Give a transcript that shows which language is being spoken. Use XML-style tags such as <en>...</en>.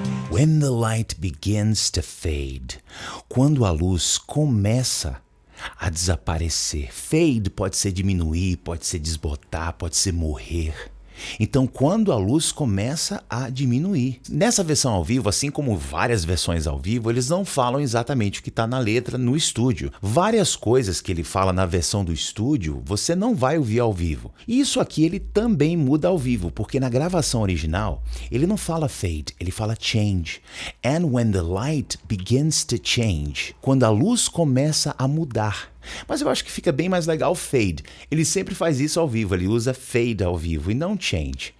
<en>When the light begins to fade.</en> <pt>Quando a luz começa a desaparecer. Fade pode ser diminuir, pode ser desbotar, pode ser morrer. Então, quando a luz começa a diminuir. Nessa versão ao vivo, assim como várias versões ao vivo, eles não falam exatamente o que está na letra no estúdio. Várias coisas que ele fala na versão do estúdio, você não vai ouvir ao vivo. E isso aqui ele também muda ao vivo, porque na gravação original, ele não fala fade, ele fala change.</pt> <en>And when the light begins to change.</en> <pt>Quando a luz começa a mudar. Mas eu acho que fica bem mais legal fade. Ele sempre faz isso ao vivo, ele usa fade ao vivo e não change.</pt>